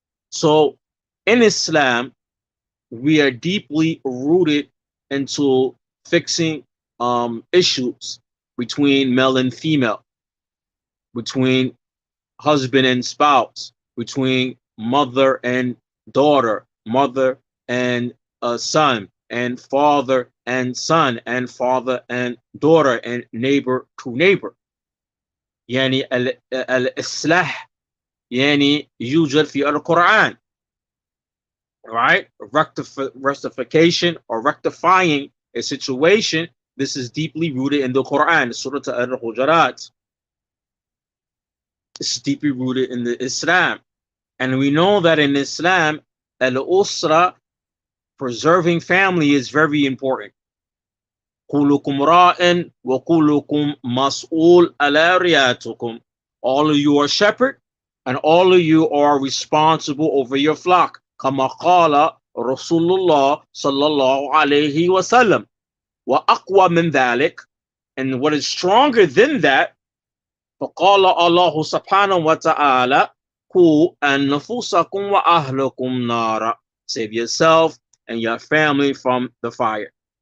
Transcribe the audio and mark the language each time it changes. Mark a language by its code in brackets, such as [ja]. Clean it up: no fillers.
[en] So in Islam, we are deeply rooted into fixing issues between male and female, between husband and spouse, between mother and daughter, mother and son, and father and father and daughter, and neighbor to neighbor. [ar] يعني الإصلاح يعني يوجد في القرآن, [en] right? Rectification or rectifying a situation. This is deeply rooted in the Quran, Surah Al-Hujurat. It's deeply rooted in the Islam. And we know that in Islam, al-usra, preserving family, is very important. [ar] كلكم راء وكلكم مسؤول على رعايتكم. [en] All of you are shepherd, and all of you are responsible over your flock. [ar] كما قال رسول الله صلى الله عليه وسلم. وأقوى من ذلك, [en] and what is stronger than that, [ar] فقال الله سبحانه وتعالى قوا أنفسكم وأهلكم نارا. [en] Save yourself and your family from the fire.